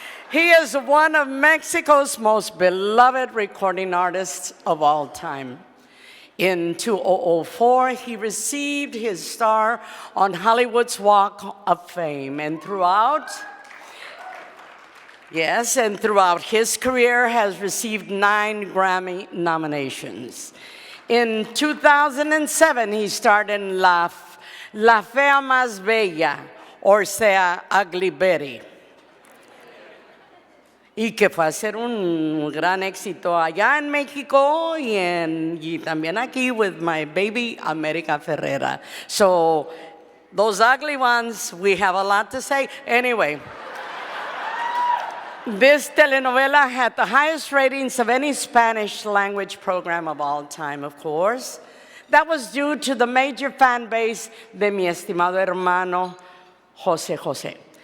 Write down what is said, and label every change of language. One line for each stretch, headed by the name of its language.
English: He is one of Mexico's most beloved recording artists of all time. In 2004, he received his star on Hollywood's Walk of Fame, and throughout his career has received 9 Grammy nominations. In 2007, he starred in
Spanish: La Fea Más Bella, or sea, Ugly Betty, y que fue a ser un gran éxito allá en México y también aquí
English: with my baby
Spanish: America Ferrera.
English: So those ugly ones, we have a lot to say. Anyway, This telenovela had the highest ratings of any Spanish language program of all time, of course. That was due to the major fan base
Spanish: de mi estimado hermano,
English: José José.